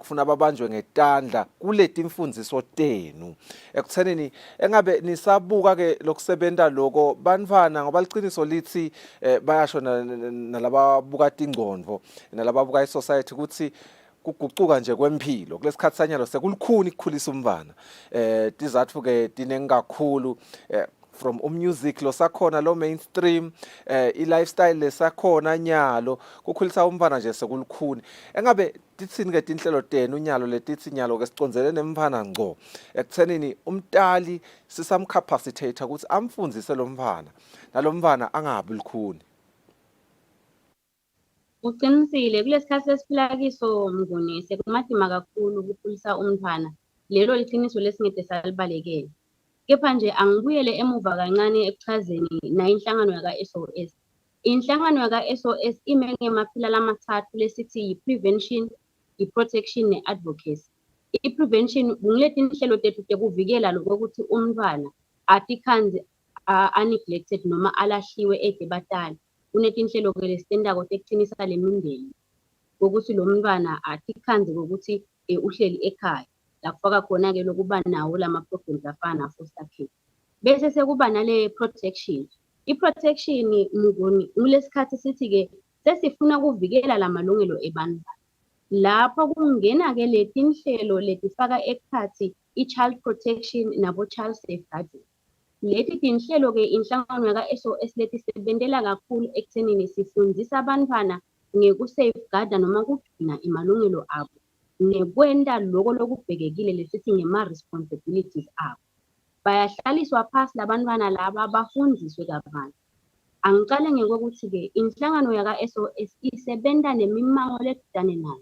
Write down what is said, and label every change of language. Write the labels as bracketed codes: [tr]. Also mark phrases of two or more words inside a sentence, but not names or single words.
[ss] kufuna babanjwe ngetandla kuleti imfundiso tenu ekuthenini engabe nisabuka ke lokusebenta lokho bantwana ngoba liqiniso lithi bayasho nalababuka tingqondo nalababuka isociety ukuthi kugucuka nje kwempilo kulesikhathi sanyalo sekulukhuni ukukhulisa umntwana tizathu ke tinengi kakhulu [en] from music [ss] lo sakhona lo mainstream i-lifestyle lesakhona nyalo kukhulisa umfana nje sekulukhuni. Engabe titsini ke tinhlelo tenu unyalo letithi nyalo ke sicondzele nemfana ngco ekuthenini umtali sisamcapacitate ukuthi amfundzise lo mfana nalo mfana angabi lukhuni. Uqinisile kulesikhathi esiphila kiso Mnguni sekumadima kakhulu ukukhulisa umntwana. Lelo liqiniso lesingede salibalekele. Kepha nje angibuyele emuva kancane ekuchazeni na inhlangano yaka-SOS. Inhlangano yaka-SOS ime ngemaphila lamathathu lesithi yi-prevention, i-protection ne-advocacy. I-prevention kungiletha inhlelo tethu tekuvikela lokuthi umntwana atikhanzi a-neglected noma alahliwe edebatali. Kunetinhlelo ke lesitendako tekuqinisa le mindeni ukuthi lo mntwana atikhanzi ngokuthi uhleli ekhaya. La kufaka khona ke lokuba nawo lama programs afana [en] foster care. [ss] Bese sekuba nale protection. I-protection Mnguni kulesikhathi sithi ke sesifuna ukuvikela lamalungelo ebantwana. Lapho kungena ke letinhlelo letifaka ekhathi i- [en] child protection [ss] nabo [en] child safeguarding. [ss] Leti tinhlelo ke inhlangano yaka-SOS leti sebenzela kakhulu ekuthenini sifundisa abantwana ngekusafeguarda noma ukugcina amalungelo abo. Nekwenta lokho lokubhekekile lesithi ngema-responsibilities abo. Bayahlaliswa phasi labantwana laba bafundiswe kabanzi. Angicale ngokuthi-ke inhlangano yaka-SOS isebenza nemimango ledane nayo.